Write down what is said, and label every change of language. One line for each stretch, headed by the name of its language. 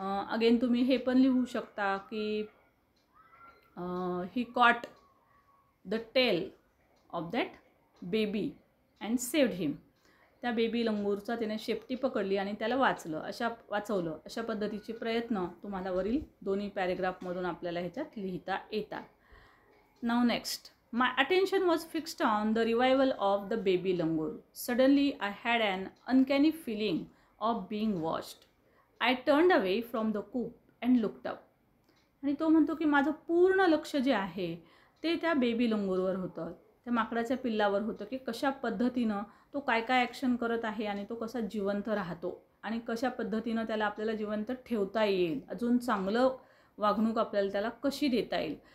English: again
Marathi: तुम्ही हे पण लिहू शकता की
English: ही caught the tail of that baby and saved him.
Marathi: त्या बेबी लंगूरचा त्याने शेपटी पकडली आणि त्याला वाचवलं. अशा पद्धतीचे प्रयत्न तुम्हाला वरील दोन्ही पॅरेग्राफमधून आपल्याला ह्याच्यात लिहिता येतात.
English: नाव next. My attention was fixed on the revival of the baby langur. Suddenly, I had an uncanny feeling of being watched. I turned away from the coop and looked up.
Marathi: आणि तो म्हणतो की माझं पूर्ण लक्ष जे आहे ते त्या बेबी लंगूरवर होतं, त्या माकडाच्या पिल्लावर होतं, की कशा पद्धतीनं तो काय ॲक्शन करत आहे आणि तो कसा जिवंत राहतो आणि कशा पद्धतीनं त्याला आपल्याला जिवंत ठेवता येईल, अजून चांगलं वागणूक आपल्याला त्याला कशी देता येईल.